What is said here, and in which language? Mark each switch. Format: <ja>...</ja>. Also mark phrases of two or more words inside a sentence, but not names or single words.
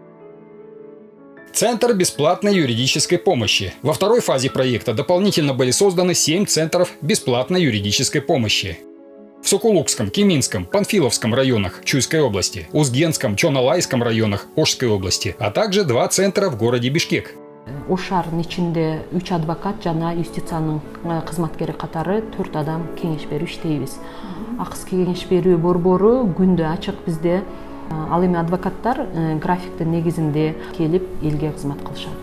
<ru>Центр бесплатной юридической помощи. Во второй фазе проекта дополнительно были созданы 7 центров бесплатной юридической помощи. В Сокулукском, Кеминском, Панфиловском районах Чуйской области, Узгенском, Чоналайском районах Ошской области, а также 2 центра в городе Бишкек.</ru> <ky>Ошардын ичинде 3 адвокат жана юстициянын кызматкери катары 4 адам кеңеш берүү иштейбиз. Акыс кеңеш берүү борбору күндө ачык бизде. Ал эми адвокаттар графиктин негизинде келип элге кызмат кылышат.</ky>